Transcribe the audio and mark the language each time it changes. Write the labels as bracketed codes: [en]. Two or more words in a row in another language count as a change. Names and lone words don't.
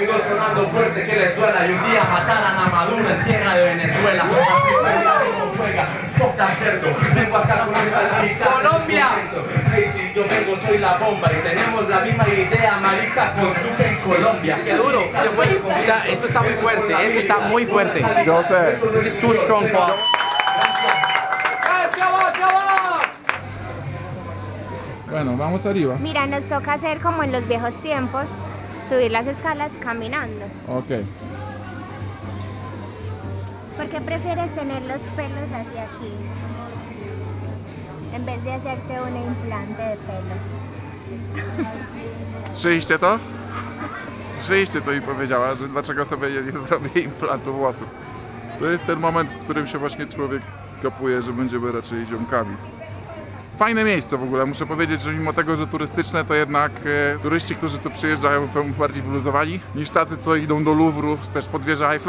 [es] Vengo sonando fuerte que les duela y un día mataran a Maduro en tierra de Venezuela. Así como juega, poca cerdo. Vengo acá con esta lista. Colombia. Si yo vengo soy la bomba y tenemos la misma idea, marica, con Duque en Colombia. Qué duro, qué bueno. O sea, esto está muy fuerte, esto está muy fuerte. Yo sé. [en] This is too strong for [es] Bueno, vamos arriba. Mira, nos toca hacer como en los viejos tiempos, subir las escalas caminando. Ok. ¿Por qué prefieres tener los pelos hacia aquí? En vez de hacerte un implante de pelo. [pl] Słyszeliście to? Słyszeliście, co mi powiedziała, że dlaczego sobie nie zrobię implantu włosów. To jest ten moment, w którym się właśnie człowiek kapuje, że będziemy raczej ziomkami. Fajne miejsce w ogóle, muszę powiedzieć, że mimo tego, że turystyczne, to jednak turyści, którzy tu przyjeżdżają, są bardziej wyluzowani niż tacy, co idą do Louvru, też pod wieżę Eiffla.